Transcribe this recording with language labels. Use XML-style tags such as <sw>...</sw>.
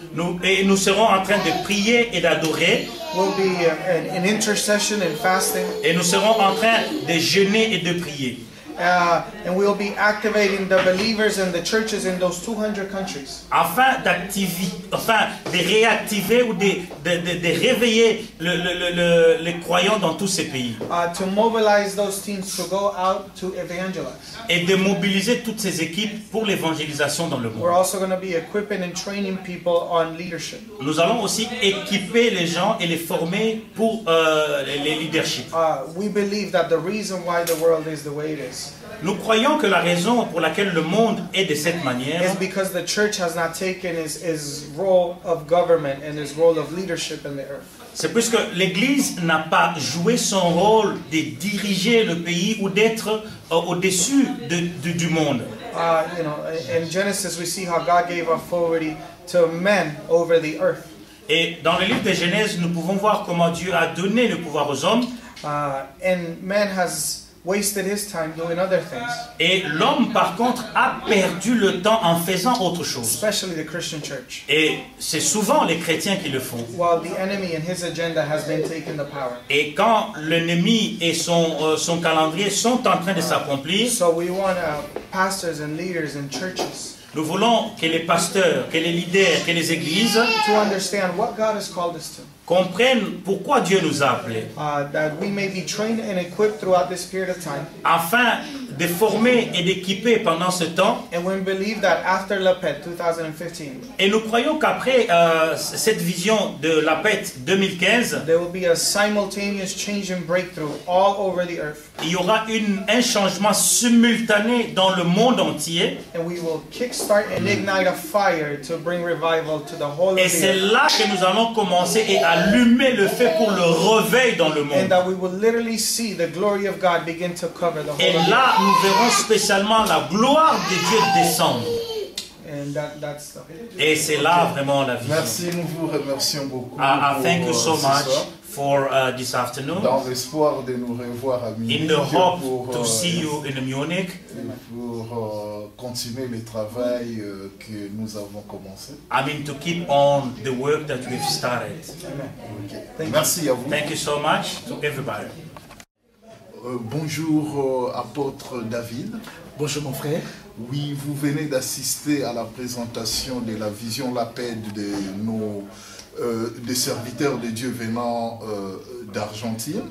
<fr>Nous serons en train de prier et d'adorer.</fr> <en>Will be in intercession and fasting.</en> <fr>Et nous serons en train de jeûner et de prier.</fr> <en>And we'll be activating the believers and the churches in those 200 countries.</en> <fr>Afin de réactiver ou de réveiller les croyants dans tous ces pays.</fr> <en>To mobilize those teams to go out to evangelize.</en> <fr>Et de mobiliser toutes ces équipes pour l'évangélisation dans le monde.</fr> <en>We're also going to be equipping and training people on leadership.</en> <fr>Nous allons aussi équiper les gens et les former pour les leadership.</fr> <en>We believe that the reason why the world is the way it is.</en> <fr>Nous croyons que la raison pour laquelle le monde est de cette manière</fr> <en>is because the church has not taken its role of government and its role of leadership in the earth.</en> <fr>C'est puisque l'Église n'a pas joué son rôle de diriger le pays ou d'être au-dessus du monde.</fr> <en>You know, in Genesis we see how God gave authority to men over the earth.</en> <fr>Et dans le livre de Genèse, nous pouvons voir comment Dieu a donné le pouvoir aux hommes.</fr> <en>And man has wasted his time doing other things.</en> <fr>Et l'homme, par contre, a perdu le temps en faisant autre chose.</fr> <en>Especially the Christian church.</en> <fr>Et c'est souvent les chrétiens qui le font.</fr> <en>While the enemy and his agenda has been taking the power.</en> <fr>Et quand l'ennemi et son calendrier sont en train de s'accomplir,</fr> <en>so we want pastors and leaders and churches.</en> <fr>Nous voulons que les pasteurs, que les leaders, que les églises</fr> <en>to understand what God has called us to.</en> <fr>Comprennent pourquoi Dieu nous a appelés.</fr> <en>That we may be trained and equipped throughout this period of time.</en> <fr>Afin de former et d'équiper pendant ce temps.</fr> <en>And we believe that after Lapet 2015.</en> <fr>Et nous croyons qu'après cette vision de Lapet 2015,</fr> <en>there will be a simultaneous change and breakthrough all over the earth.</en> <fr>Il y aura un changement simultané dans le monde entier.</fr> <en>And we will kickstart and ignite a fire to bring revival to the whole of the earth.</en> <fr>Et c'est là que nous allons commencer et allumer le feu pour le réveil dans le monde.</fr> <en>And that we will literally see the glory of God begin to cover the whole</en> <fr>et là, nous verrons spécialement la gloire de Dieu descendre.</fr> <en>And that's</en> <fr>et c'est là vraiment la vie. Merci, nous vous remercions beaucoup.</fr> <en>Thank you so much for this afternoon.</en> <fr>Dans l'espoir de nous revoir à Munich.</fr> <en>In the hope to see you in Munich.</en> <fr>Pour continuer le travail que nous avons commencé.</fr> <en>I mean to keep on the work that we've started.</en> <fr>Okay. Merci à vous.</fr> <en>Thank you so much to everybody.</en> <fr>Bonjour, apôtre David. Bonjour mon frère. Oui, vous venez d'assister à la présentation de la vision LAPED des serviteurs de Dieu venant d'Argentine.</fr>